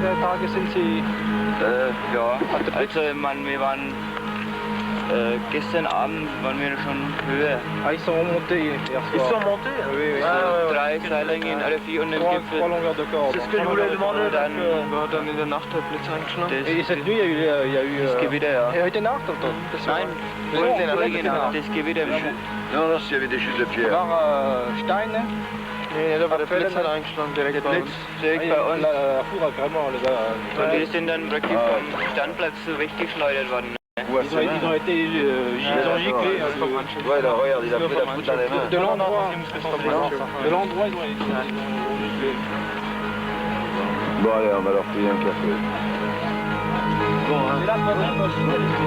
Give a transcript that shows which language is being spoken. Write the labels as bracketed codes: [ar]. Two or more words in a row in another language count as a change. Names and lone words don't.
[de] Tage sind Sie? Ja, also wir waren gestern Abend waren wir schon höher. [fr] Ah, ils sont remontés hier soir. Ils sont montés? Oui, oui. [de] Drei Seilingen, alle vier und im Gipfel. [fr] 3 longueurs de corde. C'est ce que je voulais demander. [de] Dann in der Nacht der Blitz eingeschlagen. [fr] Et cette nuit, il y a eu [de] das Gewitter, ja. Et heute Nacht, oder? Nein, das Gewitter. [fr] Non, non, s'il y avait des chutes de pierre. [de] Steine. Nee, da war der Blitz hat eingeschlagen, direkt bei uns. Direkt bei uns. [fr] La foudre, vraiment, les gars. [de] Und wir sind dann wirklich vom Standplatz so weggeschleudert worden. [fr] Ils ont été giclés. Ouais, là, regarde, il a pris la foudre dans les mains. De l'endroit, ils ont été giclés. Bon, allez, on va leur payer un café. Bon, hein.